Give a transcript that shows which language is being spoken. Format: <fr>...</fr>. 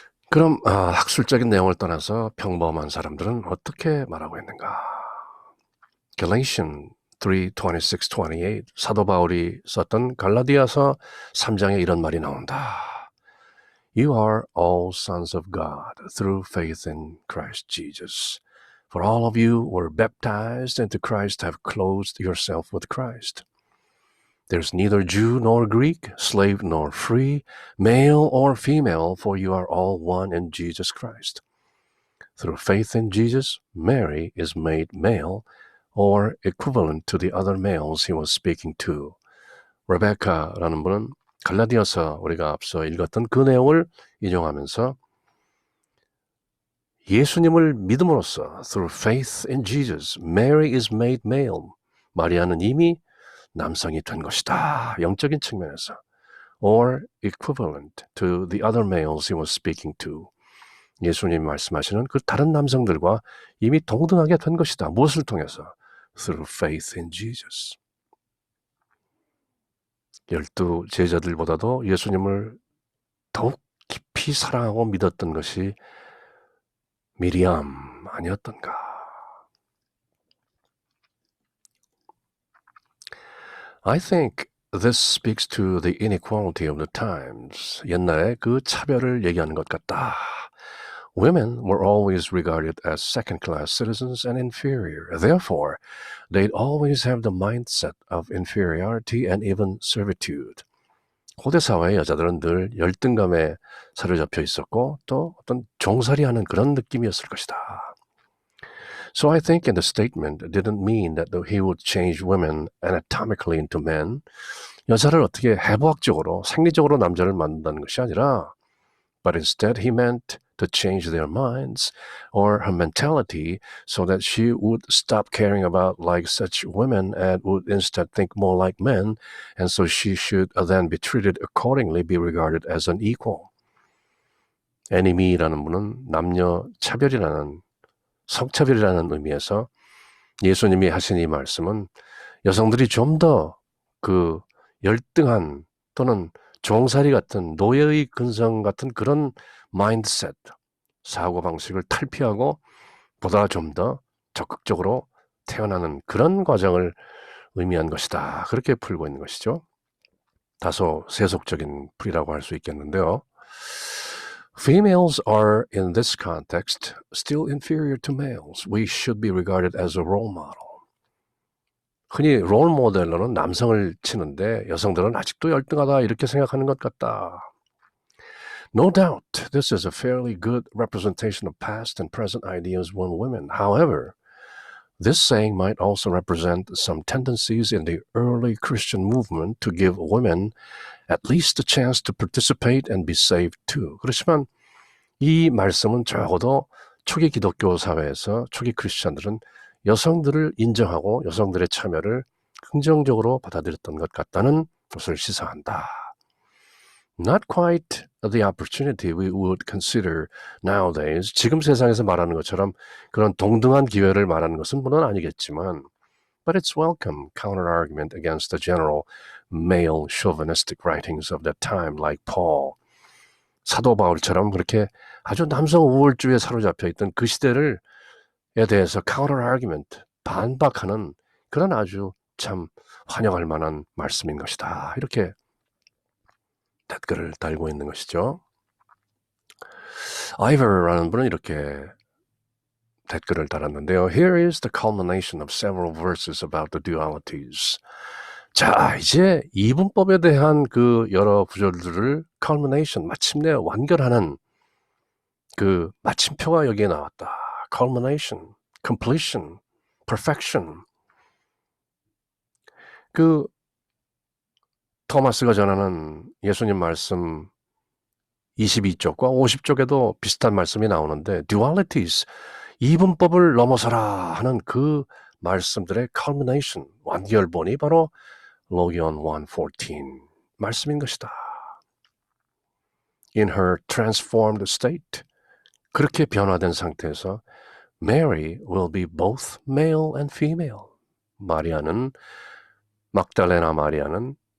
<ko>그럼 학술적인 내용을 떠나서 평범한 사람들은 어떻게 말하고 있는가? Galatians 3:26-28 사도 바울이 썼던 갈라디아서 3장에 이런 말이 나온다.</ko> <en>You are all sons of God through faith in Christ Jesus. For all of you were baptized into Christ, have clothed yourself with Christ. There's neither Jew nor Greek, slave nor free, male or female, for you are all one in Jesus Christ. Through faith in Jesus, Mary is made male, or equivalent to the other males he was speaking to.</en> <ko>레베카라는 분은 갈라디아서 우리가 앞서 읽었던 그 내용을 인용하면서 예수님을 믿음으로써</ko> <en>through faith in Jesus, Mary is made male.</en> <ko>마리아는 이미 남성이 된 것이다. 영적인 측면에서.</ko> <en>Or equivalent to the other males he was speaking to.</en> <ko>예수님이 말씀하시는 그 다른 남성들과 이미 동등하게 된 것이다. 무엇을 통해서?</ko> <en>Through faith in Jesus.</en> <ko>12 제자들보다도 예수님을 더욱 깊이 사랑하고 믿었던 것이 미리암 아니었던가?</ko> <en>I think this speaks to the inequality of the times.</en> <ko>옛날에 그 차별을 얘기하는 것 같다.</ko> <en>Women were always regarded as second-class citizens and inferior. Therefore, they'd always have the mindset of inferiority and even servitude.</en> <ko>고대 사회의 여자들은 늘 열등감에 사로잡혀 있었고 또 어떤 종살이하는 그런 느낌이었을 것이다.</ko> <en>So I think in the statement it didn't mean that he would change women anatomically into men.</en> <ko>여자를 어떻게 해부학적으로 생리적으로 남자를 만든다는 것이 아니라</ko> <en>but instead he meant to change their minds or her mentality so that she would stop caring about like such women and would instead think more like men, and so she should then be treated accordingly, be regarded as an equal.</en> <ko>애니미라는 분은 남녀 차별이라는 성차별이라는 의미에서 예수님이 하신 이 말씀은 여성들이 좀 더 그 열등한 또는 종살이 같은 노예의 근성 같은 그런 마인드셋, 사고방식을 탈피하고 보다 좀 더 적극적으로 태어나는 그런 과정을 의미한 것이다. 그렇게 풀고 있는 것이죠. 다소 세속적인 풀이라고 할 수 있겠는데요.</ko> <en>Females are, in this context, still inferior to males. We should be regarded as a role model.</en> <ko>흔히 롤 모델로는 남성을 치는데 여성들은 아직도 열등하다 이렇게 생각하는 것 같다.</ko> <en>No doubt, this is a fairly good representation of past and present ideas on women. However, this saying might also represent some tendencies in the early Christian movement to give women at least a chance to participate and be saved too.</en> <ko>그렇지만 이 말씀은 적어도 초기 기독교 사회에서 초기 크리스천들은 여성들을 인정하고 여성들의 참여를 긍정적으로 받아들였던 것 같다는 것을 시사한다.</ko> <en>Not quite the opportunity we would consider nowadays.</en> <ko>지금 세상에서 말하는 것처럼 그런 동등한 기회를 말하는 것은 물론 아니겠지만</ko> <en>but it's welcome counter-argument against the general male chauvinistic writings of that time like Paul.</en> <ko>사도 바울처럼 그렇게 아주 남성 우월주의에 사로잡혀 있던 그 시대를 에 대해서 counter-argument, 반박하는 그런 아주 참 환영할 만한 말씀인 것이다. 이렇게 댓글을 달고 있는 것이죠. Ivor라는 분은 이렇게 댓글을 달았는데요.</ko> <en>Here is the culmination of several verses about the dualities.</en> <ko>자, 이제 이분법에 대한 그 여러 구절들을 culmination, 마침내 완결하는 그 마침표가 여기에 나왔다.</ko> <en>culmination, completion, perfection.</en> <ko>그 토마스가 전하는 예수님 말씀 22쪽과 50쪽에도 비슷한 말씀이 나오는데 dualities, 이분법을 넘어서라 하는 그 말씀들의 culmination, 완결본이 바로 로기온 1:14 말씀인 것이다.</ko> <en>In her transformed state,</en> <ko>그렇게 변화된 상태에서</ko> <en>Mary will be both male and female.</en> <ko>마리아는, 막달레나 마리아는</ko>